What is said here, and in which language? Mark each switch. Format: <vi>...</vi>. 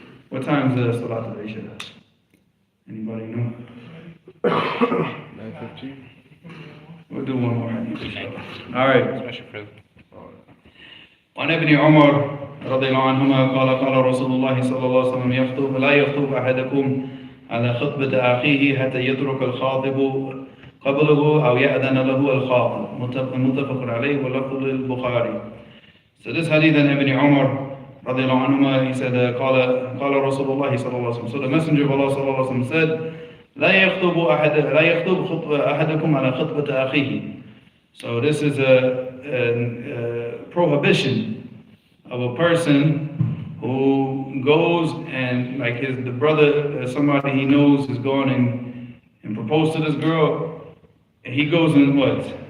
<en>What time is Salat al-Isha? Anybody know? 9:15. We'll do one more hadith, inshallah. All right. Special present.</en> <ar>وعن ابن عمر رضي الله عنهما قال رسول الله صلى الله عليه وسلم لا يخطب أحدكم على خطبة أخيه حتى يترك الخاطب قبله أو يأذن له الخاطب متفق عليه واللفظ للبخاري.</ar> <en>So this hadith in Ibn Umar</en> <ar>رضي الله عنهما,</ar> <en>he said</en> <ar>قال رسول الله صلى الله عليه وسلم.</ar> <en>So the Messenger of Allah</en> <ar>صلى الله عليه وسلم</ar> <en>said</en> <ar>لا يخطب أحدكم على خطبة أخيه.</ar> <en>So this is a prohibition of a person who goes and like the brother, somebody he knows is going and propose to this girl, and he goes and what?</en>